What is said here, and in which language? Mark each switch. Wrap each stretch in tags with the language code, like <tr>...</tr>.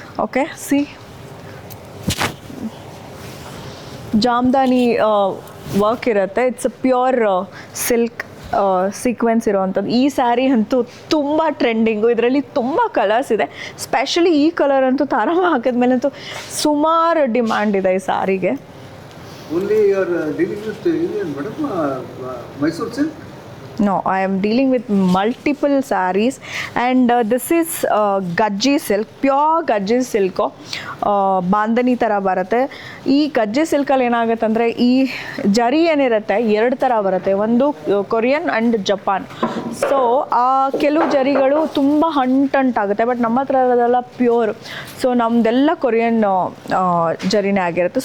<kn>Okay, C Jamdani work ಇರುತ್ತೆ.</kn> <en>it's a pure silk sequence</en> <kn>ಇರೋವಂಥದ್ದು. ಈ ಸ್ಯಾರಿ ಅಂತೂ ತುಂಬ ಟ್ರೆಂಡಿಂಗು. ಇದರಲ್ಲಿ ತುಂಬ ಕಲರ್ಸ್ ಇದೆ. ಸ್ಪೆಷಲಿ ಈ ಕಲರ್ ಅಂತೂ ತಾರಮ್ಮ ಹಾಕಿದ್ಮೇಲಂತೂ ಸುಮಾರು ಡಿಮ್ಯಾಂಡ್ ಇದೆ ಈ ಸ್ಯಾರಿಗೆ.</kn> <en>Only you are dealing with Indian, madam, Mysore silk? No, I am dealing with multiple sarees, and this is gajji silk, pure gajji silk.</en> <kn>Bandhani ಥರ ಬರುತ್ತೆ. ಈ ಗಜ್ಜಿ ಸಿಲ್ಕಲ್ಲಿ ಏನಾಗುತ್ತೆ ಅಂದರೆ ಈ ಜರಿ ಏನಿರುತ್ತೆ ಎರಡು ಥರ ಬರುತ್ತೆ, ಒಂದು ಕೊರಿಯನ್ ಆ್ಯಂಡ್ ಜಪಾನ್. ಸೊ ಆ ಕೆಲವು ಜರಿಗಳು ತುಂಬ ಹಂಟಂಟಾಗುತ್ತೆ, ಬಟ್ ನಮ್ಮ ಹತ್ರ ಇರೋದೆಲ್ಲ ಪ್ಯೂರ್. ಸೊ ನಮ್ಮದೆಲ್ಲ ಕೊರಿಯನ್ ಜರಿನೇ ಆಗಿರುತ್ತೆ.</kn>